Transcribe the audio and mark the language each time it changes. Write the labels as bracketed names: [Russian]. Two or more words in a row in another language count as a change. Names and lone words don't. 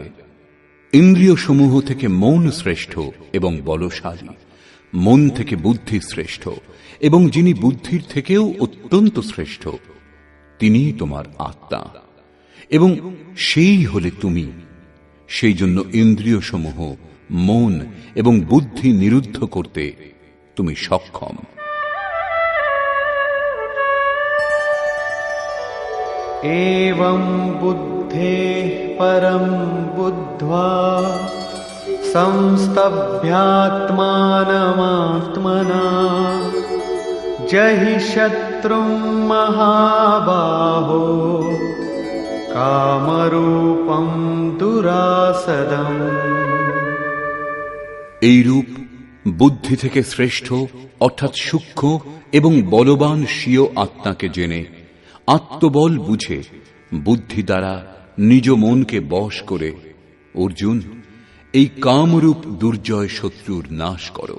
[Bangla] ইন্দ্রিয় সমূহ থেকে মন শ্রেষ্ঠ এবং বলশালী, মন থেকে বুদ্ধি শ্রেষ্ঠ এবং যিনি বুদ্ধির থেকেও অত্যন্ত শ্রেষ্ঠ তিনিই তোমার আত্মা এবং সেই হলে তুমি। সেই জন্য ইন্দ্রিয় সমূহ, মন এবং বুদ্ধি নিরুদ্ধ করতে তুমি সক্ষম। [Sanskrit] एवं बुद्धेः परं बुद्ध्वा संस्तभ्यात्मानमात्मना जहि शत्रुं महाबाहो कामरूपं दुरासदम्। [Bangla] এইরূপ বুদ্ধি থেকে শ্রেষ্ঠ অর্থাৎ সূক্ষ্ম এবং বলবান স্বীয় আত্মাকে জেনে আত্মবল বুঝে বুদ্ধি দ্বারা নিজ মনকে বশ করে অর্জুন এই কামরূপ দুর্জয় শত্রুর নাশ করো।